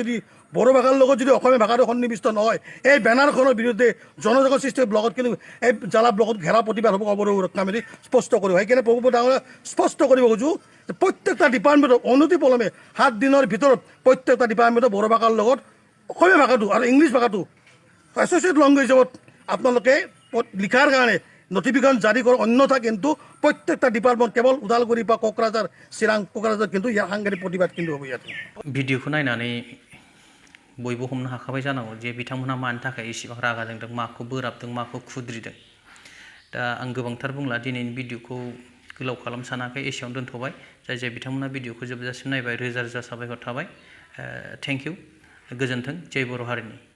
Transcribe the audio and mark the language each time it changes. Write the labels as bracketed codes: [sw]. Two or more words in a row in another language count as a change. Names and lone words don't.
[as] যদি বড়ো ভাষাৰ লগত যদি অসমীয়া ভাষাটো সন্নিৱিষ্ট নহয় এই বেনাৰখনৰ বিৰুদ্ধে জনজাগৰণ সৃষ্টি ব্লকত কিন্তু এই জ্বালা ব্লকত ঘেৰা প্ৰতিবাদ হ'ব অৱৰোধ সুৰক্ষা মেলি স্পষ্ট কৰিব সেইকাৰণে প্ৰভু ডাঙৰীয়া স্পষ্ট কৰিব খোজোঁ যে প্ৰত্যেকটা ডিপাৰ্টমেণ্টত অনতিপলমে 7 দিনৰ ভিতৰত প্ৰত্যেকটা ডিপাৰ্টমেণ্টত বড়ো ভাষাৰ লগত অসমীয়া ভাষাটো আৰু ইংলিছ ভাষাটো এছ'চিয়েট লেংগুৱেজত আপোনালোকে লিখাৰ কাৰণে নটিফিকেশ্যন জাৰি কৰক অন্যথা কিন্তু প্ৰত্যেকটা ডিপাৰ্টমেণ্ট কেৱল ওদালগুৰি বা কোকৰাঝাৰ চিৰাং কোকৰাঝাৰ কিন্তু ইয়াৰ সাংঘাতিক প্ৰতিবাদ কিন্তু হ'ব ইয়াতে [brx] भिडिअखौ नायनानै बयबो हमनो हाखाबाय जानांगौ जे बिथांमोनहा मानि थाखाय इसेबां रागा जोंदों माखौ बोराबदों माखौ खुद्रिदों दा आं गोबांथार बुंला दिनैनि भिडिअखौ गोलाव खालाम सानाखै एसेयावनो दोनथ'बाय जाय बिथांमोना भिडिअखौ जोबजासिम नायबाय रोजा रोजा साबायखर थाबाय [en] thank you [brx] गोजोन्थों जय बर' हारिनि